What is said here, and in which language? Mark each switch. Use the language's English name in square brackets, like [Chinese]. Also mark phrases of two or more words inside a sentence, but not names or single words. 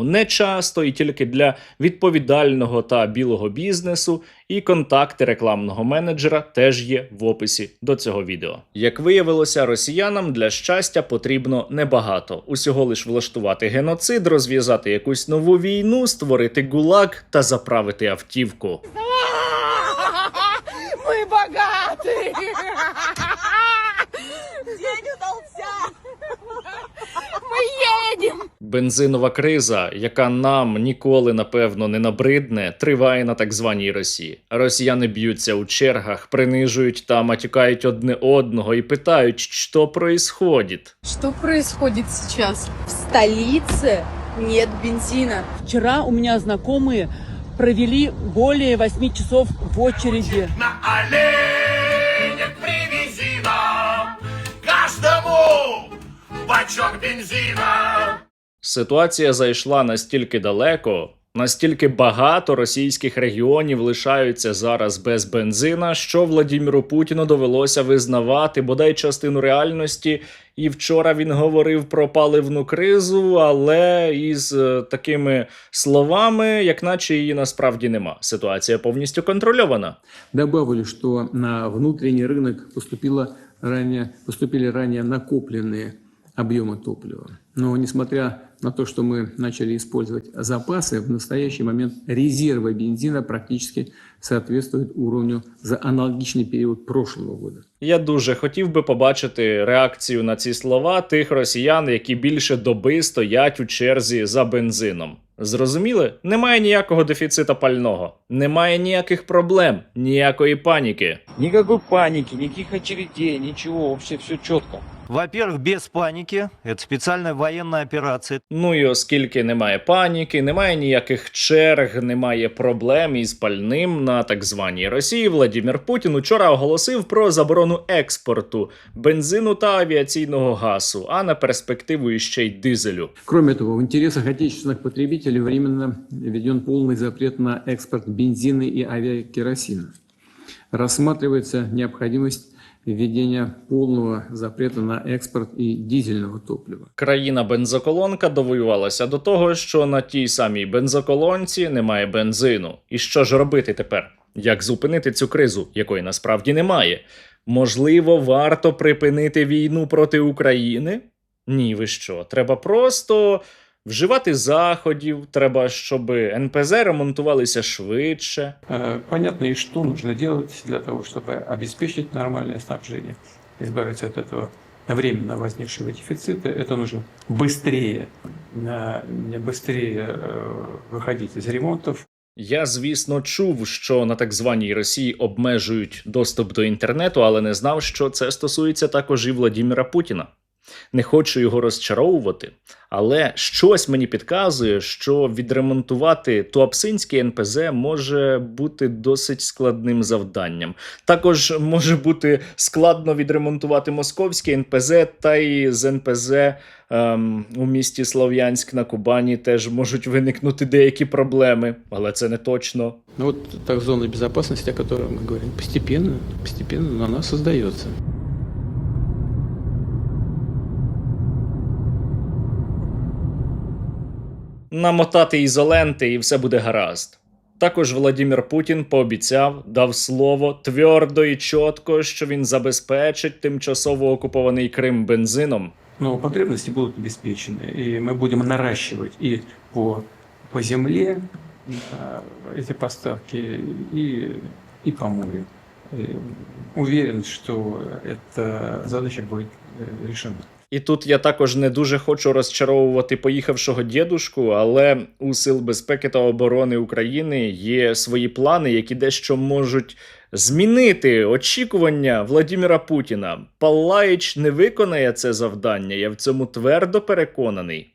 [Ukrainian] Не часто і тільки для відповідального та білого бізнесу. І контакти рекламного менеджера теж є в описі до цього відео. Як виявилося, росіянам для щастя потрібно небагато. Усього лиш влаштувати геноцид, розв'язати якусь нову війну, створити ГУЛАГ та заправити автівку. [Russian] Мы богаты! День удался! Мы едем! [Ukrainian] Бензинова криза, яка нам ніколи, напевно, не набридне, триває на так званій Росії. Росіяни б'ються у чергах, принижують та матюкають одне одного і питають, що происходит. [Russian] Что происходит сейчас? В столице нет бензина. Вчера у меня знакомые провели более 8 часов в очереди. На оленях привези нам каждому бачок бензина. [Ukrainian] Ситуація зайшла настільки далеко, настільки багато російських регіонів лишаються зараз без бензина, що Владимиру Путіну довелося визнавати бодай частину реальності. І вчора він говорив про паливну кризу, але із такими словами, як наче її насправді нема. Ситуація повністю контрольована. [Russian] Добавлю, что на внутренний рынок поступили ранее накопленные объемы топлива. Но несмотря на то, что мы начали использовать запасы, в настоящий момент резервы бензина практически соответствуют уровню за аналогичный период прошлого года. [Ukrainian] Я дуже хотів би побачити реакцію на ці слова тих росіян, які більше доби стоять у черзі за бензином. Зрозуміли? Немає ніякого дефіцита пального, немає ніяких проблем, ніякої паніки. [Russian] Никакой паники, никаких очередей, ничего, вообще все четко. Во-первых, без паники. Это специальная военная операция. [Ukrainian] Ну і оскільки немає паніки, немає ніяких черг, немає проблем із пальним на так званій Росії, Владимир Путін учора оголосив про заборону експорту бензину та авіаційного газу, а на перспективу іще й дизелю. [Russian] Кроме того, в интересах отечественных потребителей временно введен полный запрет на экспорт бензина и авиакеросина. Рассматривается необходимость введения полного запрета на експорт і дизельного топлива. [Ukrainian] Країна-бензоколонка довоювалася до того, що на тій самій бензоколонці немає бензину. І що ж робити тепер? Як зупинити цю кризу, якої насправді немає? Можливо, варто припинити війну проти України? Ні, ви що? Треба просто вживати заходів, треба, щоб НПЗ ремонтувалися швидше. Понятно, и что нужно делать для того, чтобы обеспечить нормальное снабжение, избавиться от этого временно возникшего дефицита. Это нужно быстрее выходить из ремонтов. Я, звісно, чув, що на так званій Росії обмежують доступ до інтернету, але не знав, що це стосується також і Владимира Путіна. Не хочу його розчаровувати, але щось мені підказує, що відремонтувати Туапсинський НПЗ може бути досить складним завданням. Також може бути складно відремонтувати Московський НПЗ, та й з НПЗ у місті Слов'янськ на Кубані теж можуть виникнути деякі проблеми, але це не точно. [Russian] Ну вот та зона безопасности, о которой мы говорим, постепенно она создается. [Ukrainian] Намотати ізоленти і все буде гаразд. Також Владимир Путін пообіцяв, дав слово твердо і чітко, що він забезпечить тимчасово окупований Крим бензином. [Russian] Но потребности будут обеспечены, и мы будем наращивать и по земле эти поставки, и по морю. Уверен, что эта задача будет решена. [Ukrainian] І тут я також не дуже хочу розчаровувати поїхавшого дєдушку, але у Сил безпеки та оборони України є свої плани, які дещо можуть змінити очікування Владимира Путіна. Паллаїч не виконає це завдання, я в цьому твердо переконаний.